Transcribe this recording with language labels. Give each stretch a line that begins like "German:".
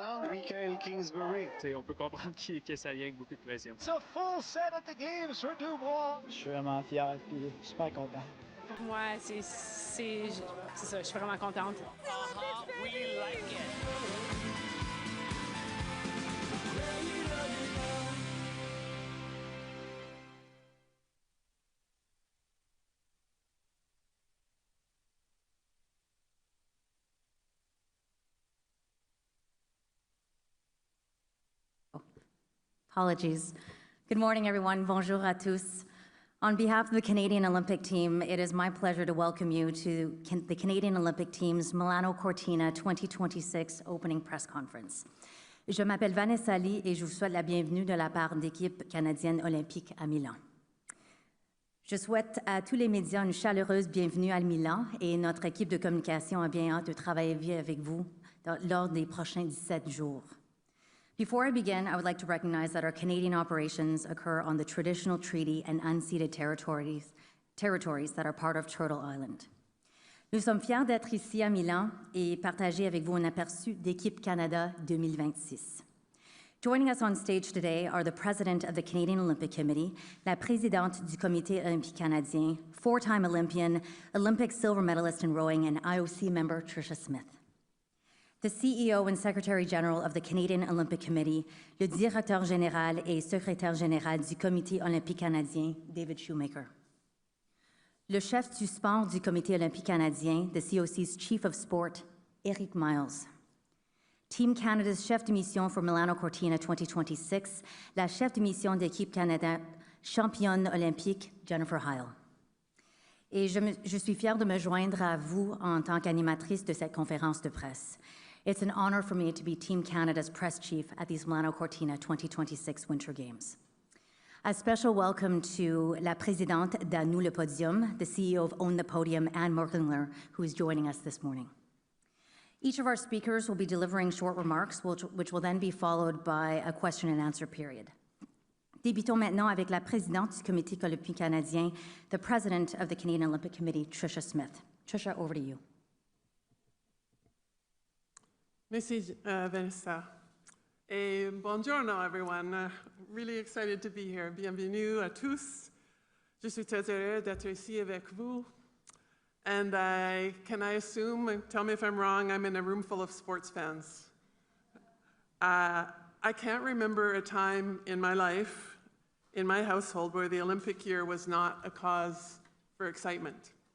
English: Michael Kingsbury.
French: On peut comprendre que ça vient avec beaucoup de pression.
English: It's a full set at the games for Dubois.
French: Je suis vraiment fier et super content. Pour moi, c'est ça, je suis vraiment contente.
English: We like it. Apologies. Good morning, everyone.
French: Bonjour à tous.
English: On behalf of the Canadian Olympic team, it is my pleasure to welcome you to the Canadian Olympic team's Milano Cortina 2026 opening press conference.
French: Je m'appelle Vanessa Lee et je vous souhaite la bienvenue de la part d'équipe canadienne olympique à Milan. Je souhaite à tous les médias une chaleureuse bienvenue à Milan et notre équipe de communication a bien hâte de travailler avec vous lors des prochains 17 jours.
English: Before I begin, I would like to recognize that our Canadian operations occur on the traditional treaty and unceded territories that are part of Turtle Island.
French: Nous sommes fiers d'être ici à Milan et partager avec vous un aperçu d'Équipe Canada 2026.
English: Joining us on stage today are the President of the Canadian Olympic Committee,
French: la présidente du Comité olympique canadien,
English: four-time Olympian, Olympic silver medalist in rowing, and IOC member Tricia Smith. The CEO and Secretary General of the Canadian Olympic Committee,
French: le directeur général et secrétaire général du Comité olympique canadien,
English: David Shoemaker.
French: Le chef du sport du Comité olympique canadien,
English: the COC's Chief of Sport,
French: Eric Myles.
English: Team Canada's chef de mission for Milano Cortina 2026,
French: la chef de mission d'équipe Canada, championne olympique, Jennifer Heil. Et je suis fière de me joindre à vous en tant qu'animatrice de cette conférence de presse.
English: It's an honor for me to be Team Canada's press chief at these Milano Cortina 2026 Winter Games. A special welcome to
French: la présidente d'À-nous le podium,
English: the CEO of Own the Podium, Anne Morgenler, who is joining us this morning. Each of our speakers will be delivering short remarks, which will then be followed by a question and answer period.
French: Débutons maintenant avec la présidente du Comité olympique canadien,
English: the president of the Canadian Olympic Committee,
French: Tricia Smith.
English: Tricia, over to you.
French: Merci, Vanessa. Et buongiorno, everyone.
English: Really excited to be here.
French: Bienvenue à tous. Je suis très heureux d'être ici avec vous.
English: And can I assume, tell me if I'm wrong, I'm in a room full of sports fans. I can't remember a time in my life, in my household, where the Olympic year was not a cause for excitement.